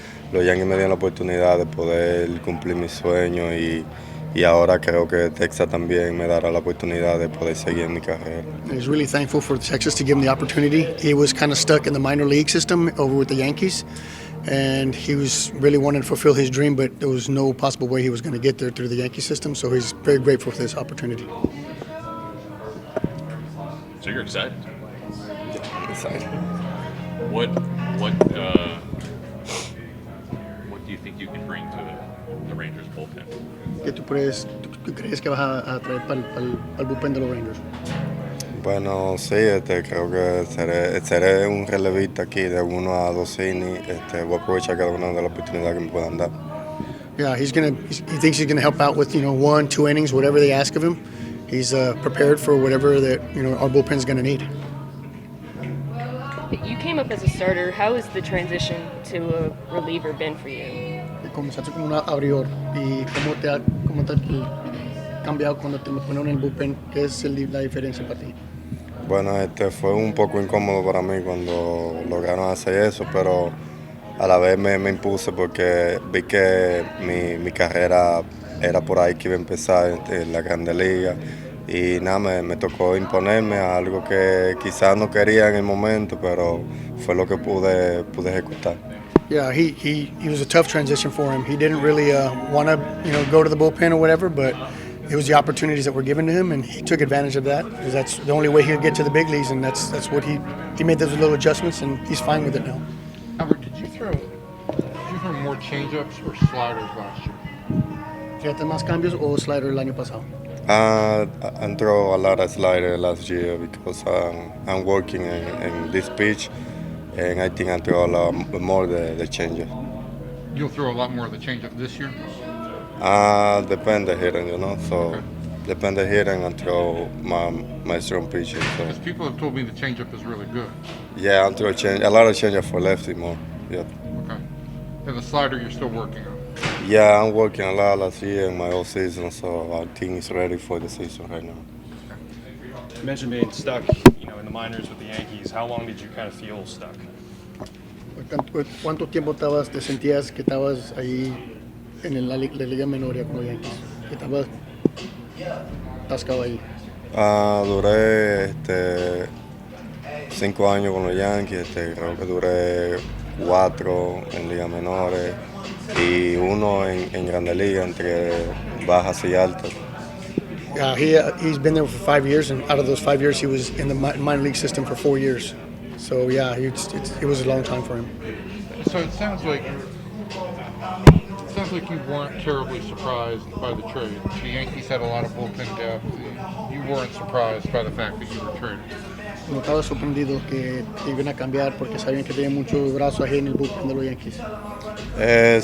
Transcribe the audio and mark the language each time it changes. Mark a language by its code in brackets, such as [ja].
[es] Los Yankees me dieron la oportunidad de poder cumplir mis sueños y ahora creo que Texas también me dará la oportunidad de poder seguir en mi carrera. [en] He's really thankful for Texas to give him the opportunity. He was kind of stuck in the minor league system over with the Yankees, and he was really wanting to fulfill his dream, but there was no possible way he was going to get there through the Yankee system, so he's very grateful for this opportunity. So you're excited? Yeah, I'm excited. What do you think you can bring to the Rangers bullpen? [es] ¿Qué tú crees que vas a traer para el bullpen de los Rangers? Bueno, sí, creo que seré un relevista aquí de 1 a 2 innings. Voy a aprovechar cada una de las oportunidades que me puedan dar. [en] Yeah, he thinks he's gonna help out with 1, 2 innings, whatever they ask of him. He's prepared for whatever that our bullpen's gonna need. You came up as a starter. How has the transition to a reliever been for you? [es] Comenzaste como un abridor y cómo te ha cambiado cuando te ponen en el bullpen. ¿Qué es la diferencia para ti? Bueno, fue un poco incómodo para mí cuando lograron hacer eso, pero a la vez me impuse porque vi que mi carrera era por ahí que iba a empezar en la Grande Liga y nada, me tocó imponerme a algo que quizás no quería en el momento, pero fue lo que pude ejecutar. [en] Yeah, he was a tough transition for him. He didn't really want to go to the bullpen or whatever, but it was the opportunities that were given to him, and he took advantage of that because that's the only way he'll get to the big leagues, and that's what he made those little adjustments, and he's fine with it now. Albert, did you throw more changeups or sliders last year? [es] ¿Fíjate más cambios o slider el año pasado? [en] I throw a lot of slider last year because I'm working in this pitch, and I think I throw a lot more the changes. You'll throw a lot more of the changeup this year? Depende hitting, you know. So depende hitting until my strong pitching. So Because people have told me the changeup is really good. yeah, until a lot of change for lefty more. Yep. Okay. And the slider you're still working on. Yeah, I'm working a lot last year in my off season, so our team is ready for the season right now. You mentioned being stuck, in the minors with the Yankees. How long did you kind of feel stuck? [es] ¿Cuánto tiempo te sentías que estabas ahí en la Liga Menor con los Yankees? Que estabas atascado ahí. Duré 5 años con los Yankees, creo que duré 4 en ligas menores y 1 en Grande Liga, entre bajas y altas. [en] He's been there for 5 years, and out of those 5 years, he was in the minor league system for 4 years. So yeah, it was a long time for him. So it sounds like you weren't terribly surprised by the trade. The Yankees had a lot of bullpen depth. You weren't surprised by the fact that you were traded. [es] No estaba sorprendido que iban a cambiar porque sabían que tenía muchos brazos ahí en el bullpen de los Yankees.